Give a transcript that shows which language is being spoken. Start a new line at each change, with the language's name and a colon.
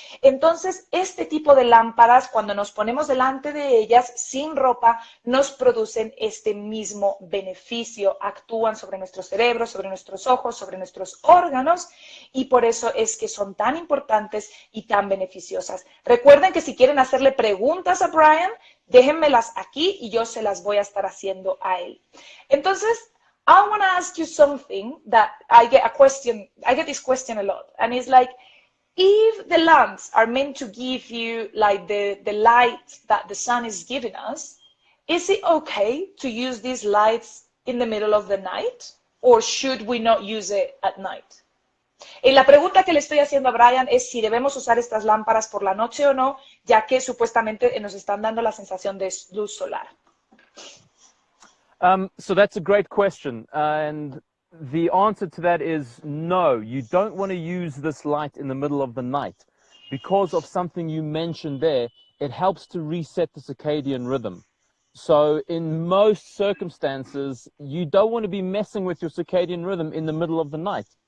Spanish: Entonces, este tipo de lámparas, cuando nos ponemos delante de ellas sin ropa, nos producen este mismo beneficio. Actúan sobre nuestro cerebro, sobre nuestros ojos, sobre nuestros órganos y por eso es que son tan importantes y tan beneficiosas. Recuerden que si quieren hacerle preguntas a Brian, déjenmelas aquí y yo se las voy a estar haciendo a él. Entonces,
English: I want to ask you something that I get this question a lot, and it's like, if the lamps are meant to give you like the light that the sun is giving us, is it okay to use these lights in the middle of the night, or should we not use it at night?
Spanish: La pregunta que le estoy haciendo a Brian es si debemos usar estas lámparas por la noche o no, ya que supuestamente nos están dando la sensación de luz solar.
English: So that's a great question. And the answer to that is no, you don't want to use this light in the middle of the night. Because of something you mentioned there, it helps to reset the circadian rhythm. So in most circumstances, you don't want to be messing with your circadian rhythm in the middle of the night.